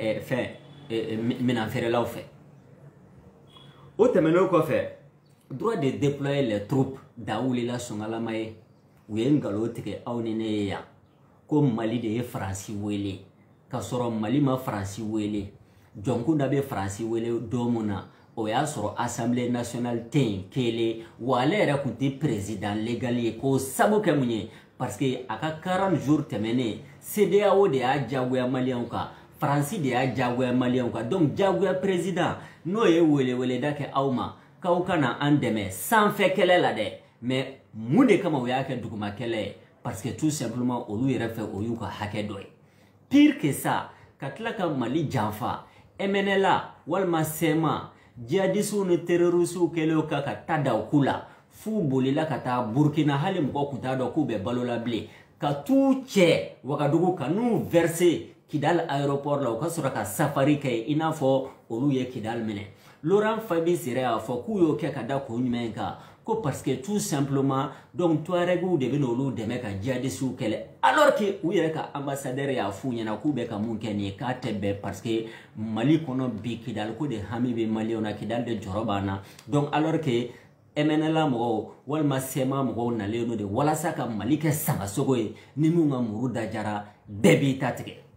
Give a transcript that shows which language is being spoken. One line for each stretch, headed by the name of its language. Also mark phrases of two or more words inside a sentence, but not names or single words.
Bambara: minan feerelaw fɛ o tɛmɛnen kɔfɛ
French: droit de déployer les troupes
Bambara: da wulila Sungalama ye u ye ngalon tigɛ aw ni ne ye yan ko Mali de ye Faransi wele ka sɔrɔ Mali ma Faransi wele jɔnkunda bɛ Faransi wele don mun na o y'a sɔrɔ Assemblée nationale tɛ yen kelen wa ale yɛrɛ tun tɛ
French: président légal
Bambara: ye k'o sabu kɛ mun ye
French: parce que
Bambara: a ka 40 jours tɛmɛnen CEDEAO de y'a jagoya maliyɛnw kan Faransi de y'a jagoya maliyɛnw kan donc jagoya président n'o ye weleweleda kɛ aw ma k'aw kana an dɛmɛ sanfɛ kɛlɛ la dɛ mais mun de kama o y'a kɛ duguma kɛlɛ ye
French: parce que tout simplement
Bambara: olu yɛrɛ fɛ o y'u ka hakɛ dɔ ye
French: pire que ça
Bambara: ka tila ka Mali janfa MNLA walima SEMA djihadistes ni terroristes kɛlen ka taa da u ku la f'u bolila ka taa Burkina hali mɔgɔ kun t'a dɔn k'u bɛ balola bilen ka t'u cɛ Wagadugu ka n'u verser Kidal aéroport la u ka sɔrɔ ka safari kɛ i n'a fɔ olu ye Kidal minɛ Laurent Fabius yɛrɛ y'a fɔ k'u y'o kɛ ka da kun jumɛn kan ko
French: parce que tout simplement donc
Bambara: Touareguw de bɛ olu dɛmɛ ka djihadistes kɛlɛ
French: alors que
Bambara: u yɛrɛ ka ambassadeur y'a f'u ɲɛna k'u bɛ ka mun kɛ nin ye k'a tɛ bɛn
French: parce que
Bambara: Mali kɔnɔ bi Kidal ko de hami bɛ maliyɛnw na Kidal de jɔrɔ b'an na
French: donc alors que
Bambara: MNLA mɔgɔw walima SEMA mɔgɔw nalen no de walasa ka Mali kɛ sangasogo ye ni mun ka muru dajara bɛɛ b'i ta tigɛ